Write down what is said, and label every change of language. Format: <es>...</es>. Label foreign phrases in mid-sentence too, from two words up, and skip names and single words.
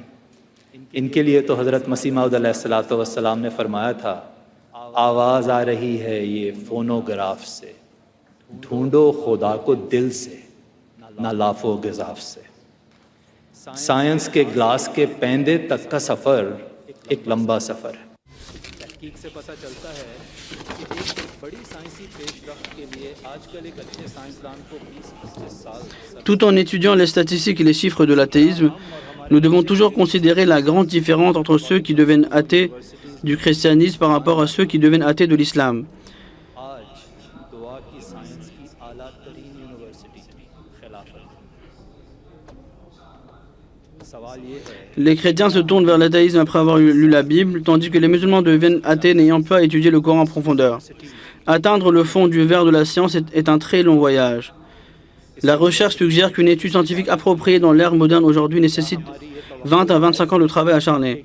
<ur>ان کے لیے تو حضرت مسیح موعود</ur> <ar>علیہ الصلوۃ والسلام</ar> <ur>نے فرمایا تھا آواز آ رہی ہے یہ فونوگراف سے، ڈھونڈو خدا کو دل سے نہ لاف و گزاف سے۔ سائنس کے گلاس کے پیندے تک کا سفر ایک لمبا سفر ہے۔ تحقیق سے پتہ چلتا ہے کہ ایک بڑی سائنسی پیش رفت کے لیے آج کل ایک اچھے سائنسدان کو 20-25 سال۔</ur> <fr>Tout en étudiant les statistiques et les chiffres de l'athéisme, nous devons toujours considérer la grande différence entre ceux qui deviennent athées du christianisme par rapport à ceux qui deviennent athées de l'islam.</fr> <ur>آج دعا کی سائنس کی اعلیٰ ترین یونیورسٹی خلافت۔ سوال یہ ہے</ur> <fr>Les chrétiens se tournent vers l'athéisme après avoir lu la Bible, tandis que les musulmans deviennent athées n'ayant pas étudié le Coran en profondeur. Atteindre le fond du verre de la science est un très long voyage. La recherche suggère qu'une étude scientifique appropriée dans l'ère moderne aujourd'hui nécessite 20 à 25 ans de travail acharné.</fr>